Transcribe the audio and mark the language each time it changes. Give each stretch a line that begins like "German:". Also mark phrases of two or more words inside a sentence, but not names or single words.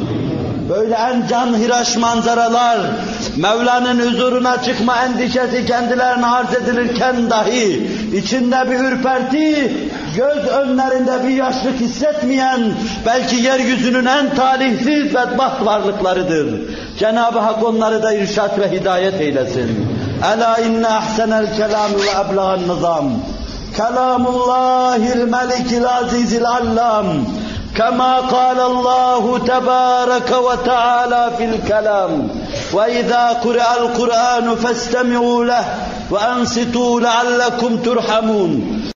Turkish: Böyle en canhıraş manzaralar, Mevla'nın huzuruna çıkma endişesi kendilerine arz edilirken dahi içinde bir ürperti, göz önlerinde bir yaşlık hissetmeyen, belki yeryüzünün en talihsiz bedbaht varlıklarıdır. Cenab-ı Hak onları da irşad ve hidayet eylesin.
Arabic: ألا إن أحسن الكلام وأبلغ النظام. كلام الله الملك العزيز العلام. كما قال الله تبارك وتعالى في الكلام وإذا قرأ القرآن فاستمعوا له وأنصتوا لعلكم ترحمون